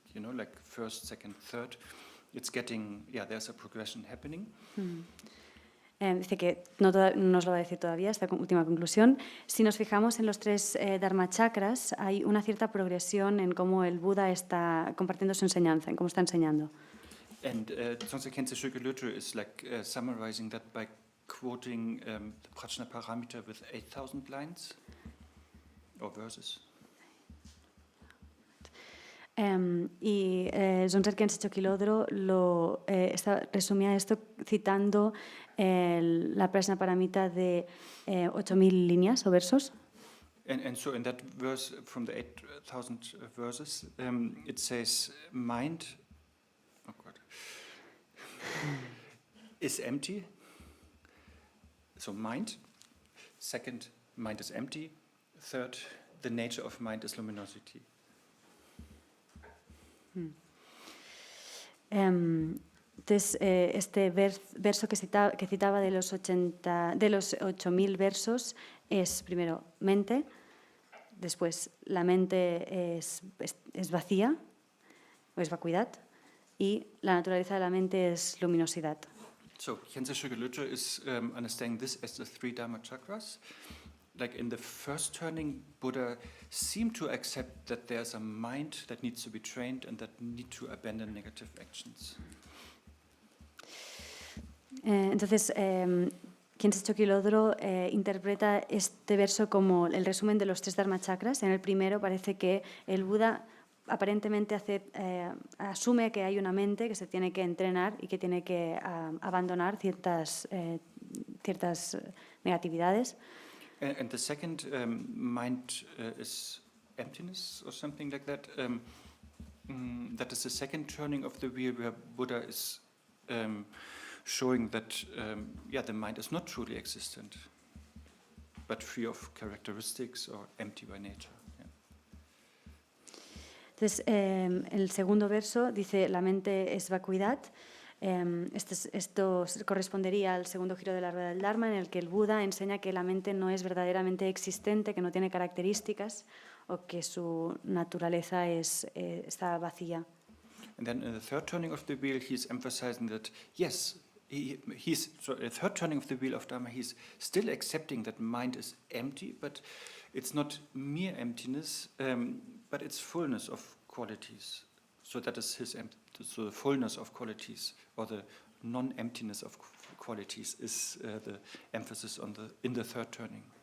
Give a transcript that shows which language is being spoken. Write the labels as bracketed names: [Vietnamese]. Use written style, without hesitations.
[English] You know, like first, second, third. It's getting, there's a progression happening. [Spanish] Dice que no nos lo va a decir todavía, esta última conclusión. Si nos fijamos en los tres Dharma chakras, hay una cierta progresión en cómo el Buda está compartiendo su enseñanza, en cómo está enseñando. [English] And Tsongtse Khyentse Shökyi Lötö is like summarizing that by quoting the Prajna Paramita with 8,000 lines or verses. [Spanish] Y Dzongtse Khyentse Shökyi Lötö resumía esto citando la Prajna Paramita de 8,000 líneas o versos. [English] And so in that verse, from the 8,000 verses, it says, mind is empty. So mind. Second, mind is empty. Third, the nature of mind is luminosity. [Spanish] Entonces, este verso que citaba de los 8,000 versos es primero mente, después la mente es vacía o es vacuidad y la naturaleza de la mente es luminosidad. [English] So Khyentse Shökyi Lötö is understanding this as the three Dharma chakras. Like in the first turning, Buddha seemed to accept that there's a mind that needs to be trained and that need to abandon negative actions. [Spanish] Entonces, Khyentse Shökyi Lötö interpreta este verso como el resumen de los tres Dharma chakras. En el primero parece que el Buda aparentemente asume que hay una mente que se tiene que entrenar y que tiene que abandonar ciertas negatividades. [English] And the second mind is emptiness or something like that. That is the second turning of the wheel where Buddha is showing that the mind is not truly existent. but free of characteristics or empty by nature. Yeah. [Spanish] Entonces, el segundo verso dice, la mente es vacuidad. Esto correspondería al segundo giro de la rueda del Dharma, en el que el Buda enseña que la mente no es verdaderamente existente, que no tiene características o que su naturaleza está vacía. [English] And then in the third turning of the wheel, he's emphasizing that, yes, the third turning of the wheel of Dharma, he's still accepting that mind is empty, but it's not mere emptiness, but it's fullness of qualities. So that is so the fullness of qualities, or the non-emptiness of qualities, is the emphasis in the third turning.